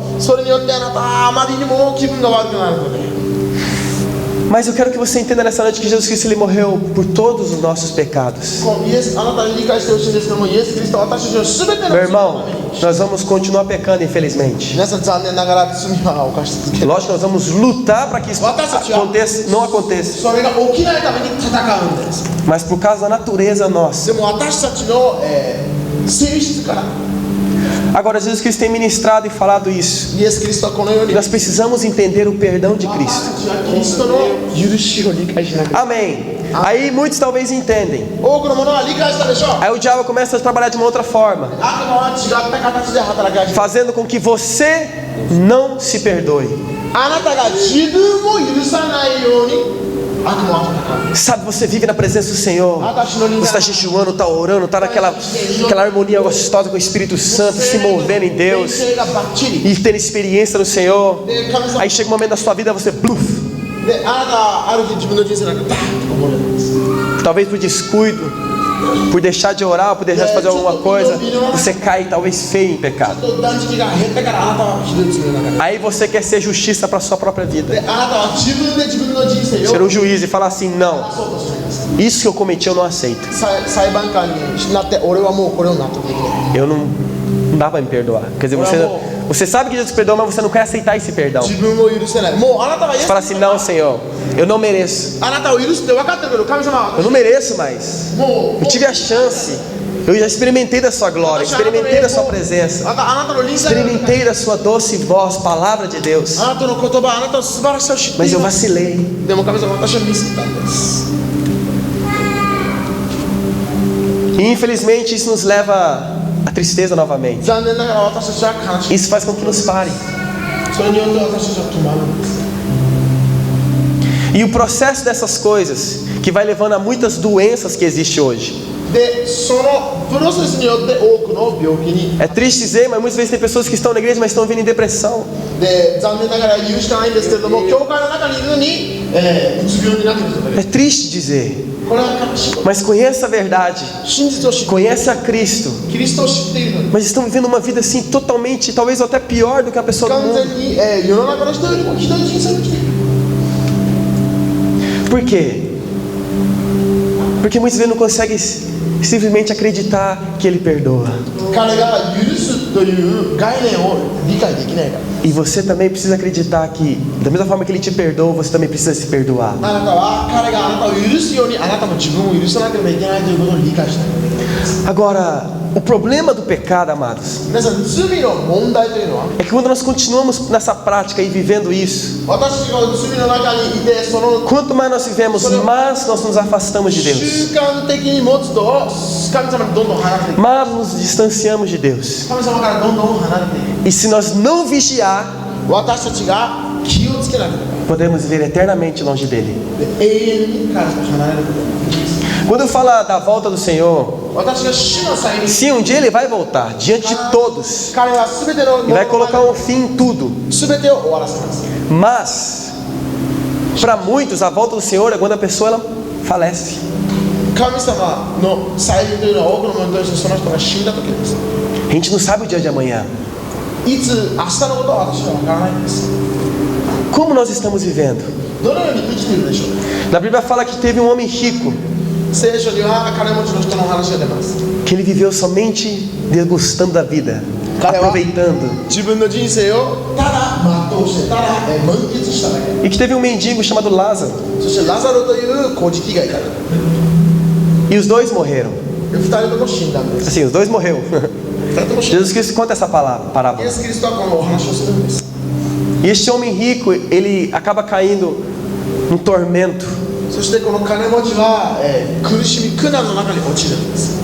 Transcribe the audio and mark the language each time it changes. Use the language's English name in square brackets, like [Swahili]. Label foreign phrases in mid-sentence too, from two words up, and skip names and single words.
[Japanese] それによってあなたはあまりにも気分が悪くなるので。 [Portuguese] Mas eu quero que você entenda nessa noite que Jesus Cristo ele morreu por todos os nossos pecados. [Japanese] このイエスあなたに理解してほしいんですけども、イエス・キリストは私たちの全ての [Portuguese] Meu [Japanese] 罪の [Portuguese] irmão, [Japanese] ために。 [Portuguese] nós vamos continuar pecando, infelizmente. [Japanese] 皆さん残念ながら罪は犯し続ける。 [Portuguese] Lógico que nós vamos lutar para que isso aconteça, não aconteça. [Japanese] それが起きないために戦うんです。 [Portuguese] Mas por causa da natureza nossa. [Japanese] でも私たちの、性質から [Portuguese] Agora Jesus Cristo tem ministrado e falado isso. [Japanese] イエス・キリストはこのように [Portuguese] Nós precisamos entender o perdão de [Japanese] 私 [Portuguese] Cristo. [Japanese] たちはキリストの許しを理解しなきゃ。 [Portuguese] Amém. Aí muitos talvez entendem. 多くの者は理解したでしょう。 Aí o diabo começa a trabalhar de uma outra forma, 悪魔は違った形で働き始める。 fazendo com que você não se perdoe. あなたが自分を許さないように悪魔は戦う。 Sabe, você vive na presença do Senhor. Você está jejuando, está orando, está naquela harmonia gostosa com o Espírito Santo, se movendo em Deus [Japanese] 性がバッチリ。 [Portuguese] e tendo experiência no Senhor. [Japanese] で神様 [Portuguese] Aí chega um momento da sua vida, você bluf, [Japanese] であなたはある日自分の人生なんかバーッとこぼれるんです。 [Portuguese] talvez por descuido, por deixar de orar, por deixar de fazer alguma coisa, você cai talvez feio em pecado. [Japanese] ちょっと断食が減ったからあなたはひどい罪の中に。 [Portuguese] Aí você quer ser justiça para a sua própria [Japanese] で [Portuguese] vida. [Japanese] あなたは自分で自分の人生 [Portuguese] Ser [Japanese] を [Portuguese] um juiz e falar assim, não, [Japanese] そうとしています。 [Portuguese] isso que eu cometi eu não aceito. [Japanese] 裁判官になって俺はもうこれを納得できない。 [Portuguese] Eu não dá para me perdoar. Quer dizer, você sabe que Jesus perdoa, mas você não quer aceitar esse perdão. [Japanese] 自分を許せない。もうあなたはイエ [Portuguese] Você [Japanese] ス [Portuguese] fala assim, não, Senhor, eu não mereço. [Japanese] あなたを許すって分かってるけど神様は [Portuguese] Eu não mereço mais. [Japanese] もう [Portuguese] Eu tive a chance. Eu já experimentei da sua glória, experimentei da sua presença, [Japanese] あなたの臨在を [Portuguese] experimentei da sua doce voz, palavra de Deus. [Japanese] あなたの言葉、あなたの素晴らしさを知って [Portuguese] Mas [Japanese] い [Portuguese] eu [Japanese] ます。 [Portuguese] vacilei. [Japanese] でも神様、私はミスったんです。 [Portuguese] E infelizmente isso nos leva à tristeza novamente. [Japanese] 残念ながら私たちは悲しい。 [Portuguese] Isso faz com que nos pare. [Japanese] それによって私たちは止まるんです。 [Portuguese] E o processo dessas coisas que vai levando a muitas doenças que existem hoje. [Japanese] で、そのプロセスによって多くの病気に [Portuguese] É triste dizer, mas muitas vezes tem pessoas que estão na igreja, mas estão vindo em depressão. [Japanese] で、残念ながら言うしかないんですけれども、教会の中にいるのに、うつ病になっている人がいる。 [Portuguese] É triste dizer, [Japanese] これは悲しいこと。 [Portuguese] mas conheça a verdade, [Japanese] 真実を知って、 [Portuguese] conhece a Cristo, [Japanese] キリストを知っているのに、 [Portuguese] mas estão vivendo uma vida assim totalmente, talvez até pior do que a pessoa do [Japanese] 完 [Portuguese] mundo. [Japanese] 全に、世の中の人よりもひどい人生を生きている。 [Portuguese] Por quê? Porque muitas vezes não conseguem simplesmente acreditar que Ele perdoa. [Japanese] 彼が許すという概念を理解できないから。 [Portuguese] E você também precisa acreditar que, da mesma forma que Ele te perdoa, você também precisa se perdoar. [Japanese] あなたは彼があなたを許すようにあなたも自分を許さなければいけないということを理解しないといけないです。 [Portuguese] Agora, o problema do pecado, amados, [Japanese] 皆さん、罪の問題というのは [Portuguese] é que quando nós continuamos nessa prática e vivendo isso, [Japanese] 私たちが罪の中にいてその [Portuguese] quanto mais nós vivemos, mais nós nos afastamos de Deus, [Japanese] 習慣的に持つと神様にどんどん離れていく。 [Portuguese] mais nos distanciamos de Deus. [Japanese] 神様からどんどん離れていく。 [Portuguese] E se nós não vigiar, [Japanese] 私たちが気をつけなければ [Portuguese] podemos viver eternamente longe dele. [Japanese] 永遠に彼と離れることができます。 [Portuguese] Quando eu falo da volta do Senhor, [Japanese] 私が主の際に [Portuguese] sim, um dia Ele vai voltar diante de todos [Japanese] 彼は全ての [Portuguese] e vai colocar um fim em tudo. [Japanese] 全てを終わらせます。 [Portuguese] Mas, para muitos, a volta do Senhor é quando a pessoa ela falece. [Japanese] 神様の再臨というのは多くの者にとってその人が死んだ時です。 [Portuguese] A gente não sabe o dia de amanhã. [Japanese] いつ明日のことは私は分からないんです。 [Portuguese] Como nós estamos vivendo? [Japanese] どのように生きているでしょうか。 [Portuguese] Na Bíblia fala que teve um homem rico [Japanese] 聖書には金持ちの人の話が出ます。 [Portuguese] que ele viveu somente degustando da vida, Caramba. aproveitando. [Japanese] 自分の人生をただ全うしてただ満喫しただけ。 [Portuguese] E que teve um mendigo chamado Lázaro. [Japanese] そしてラザロという小じがいた。 [Portuguese] E os dois morreram. [Japanese] 二人とも死んだんです。 [Portuguese] Assim, os dois morreram. [Japanese] 二人とも死んだ。 [Portuguese] Jesus Cristo conta essa parábola. [Japanese] イエス・キリストはこのお話をするんです。 [Portuguese] E este homem rico, ele acaba caindo num tormento. [Japanese] そしてこの金持ちは、苦しみ苦難の中に落ちるんです。